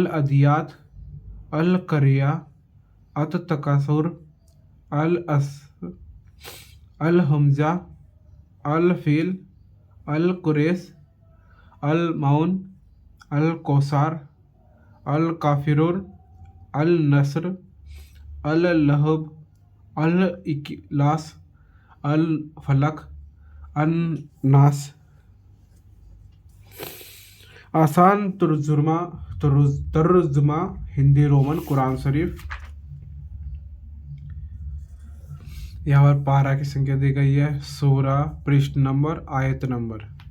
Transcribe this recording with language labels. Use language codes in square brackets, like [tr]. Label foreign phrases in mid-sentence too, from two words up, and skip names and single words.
[hi] अदियात, अल करिया, अत तकासुर, अल अस, अल हमजा, अल फील, अल कुरेस, अल माउन, अल कौसार, अल काफिरुर, अल नसर, अल लहब, अल इकलास, अल फलक, अन नास। आसान तर्जुमा हिंदी रोमन कुरान शरीफ। यहाँ पर पारा की संख्या दी गई है, सूरा, पृष्ठ नंबर, आयत नंबर।